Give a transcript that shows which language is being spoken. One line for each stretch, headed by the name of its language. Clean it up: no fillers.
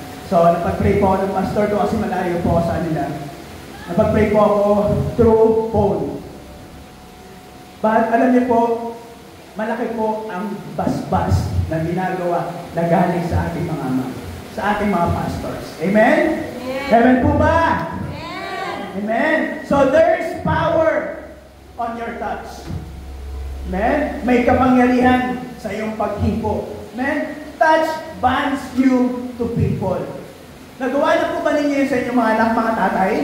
Filipino: So, napag-pray po ako ng pastor ko kasi malayo po ako sa kanila. Napag-pray po ako through phone. But alam niyo po, malaki po ang basbas na ginagawa na galing sa ating mga ama, sa ating mga pastors. Amen? Amen. Amen po ba? Amen. Amen.
English: So there's power on your touch. Amen?
Filipino: May kapangyarihan sa iyong paghipo. Amen?
English: Touch binds you to people.
Filipino: Nagawa na po ba ninyo yun sa inyong mga anak, mga tatay?